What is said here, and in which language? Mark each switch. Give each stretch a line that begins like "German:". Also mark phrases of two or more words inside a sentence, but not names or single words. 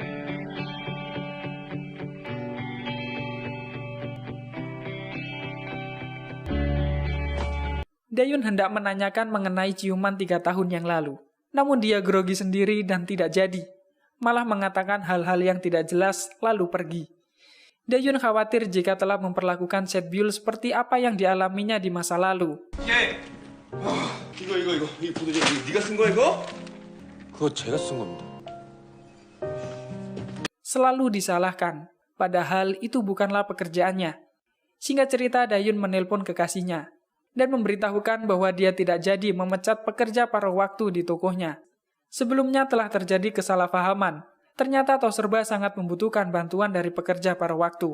Indonesian: Dayun hendak menanyakan mengenai ciuman 3 tahun yang lalu. Namun dia grogi sendiri dan tidak jadi. Malah mengatakan hal-hal yang tidak jelas lalu pergi. Dayun khawatir jika telah memperlakukan Setbyul seperti apa yang dialaminya di masa lalu.
Korean: 이거 이 보도자 네가 쓴 거야 이거? 그거 제가 쓴 겁니다.
Indonesian: Selalu disalahkan, padahal itu bukanlah pekerjaannya. Singkat cerita, Dayun menelpon kekasihnya dan memberitahukan bahwa dia tidak jadi memecat pekerja paruh waktu di tokonya. Sebelumnya telah terjadi kesalahpahaman. Ternyata tos serba sangat membutuhkan bantuan dari pekerja paruh waktu.